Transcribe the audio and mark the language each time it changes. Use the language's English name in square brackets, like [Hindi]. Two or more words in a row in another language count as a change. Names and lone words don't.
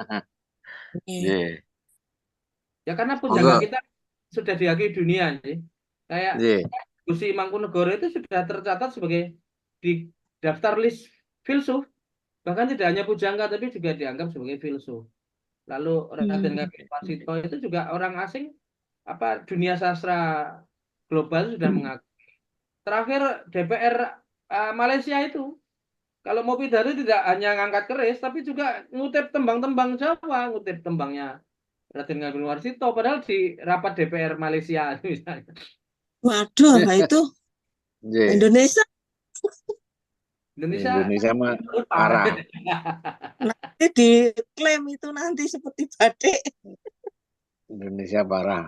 [Indonesian] Ya karena pujangga kita sudah diakui dunia kayak Gusti Mangkunegoro itu sudah tercatat sebagai di daftar list filsuf, bahkan tidak hanya pujangga tapi juga dianggap sebagai filsuf. Lalu Raden Ngabei Warsito itu juga orang asing, dunia sastra global sudah mengakui. Terakhir DPR Malaysia itu Kalau mau pidato tidak hanya ngangkat keris, tapi juga ngutip tembang-tembang Jawa, ngutip tembangnya Raden Ngabei Warsito, padahal di rapat DPR Malaysia misalnya. Waduh, itu Nggih. Indonesia Indonesia mah lupa. parah. nanti diklaim itu nanti seperti batik. Indonesia parah.